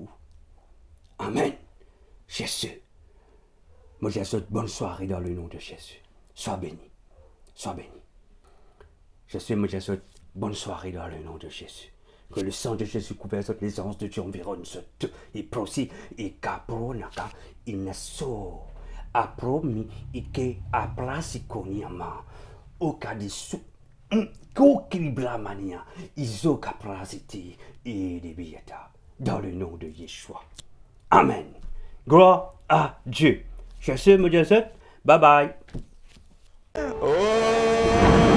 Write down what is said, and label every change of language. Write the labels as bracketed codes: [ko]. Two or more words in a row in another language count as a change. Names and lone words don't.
[fr] Amen. Jésus. Moi, je souhaite bonne soirée dans le nom de Jésus. Sois béni. Sois béni. Jésus, moi, je souhaite bonne soirée dans le nom de Jésus. Que le sang de Jésus couvre les anges de Dieu environ ce et prosi et capro naka inaso. Apromi ike aplasikoniama okadisu kokiblamania izokaprasiti et debieta dans le nom de Yeshua. Amen. Gloire à Dieu. Je suis Moïse. [en] Bye bye. [fr] Oh.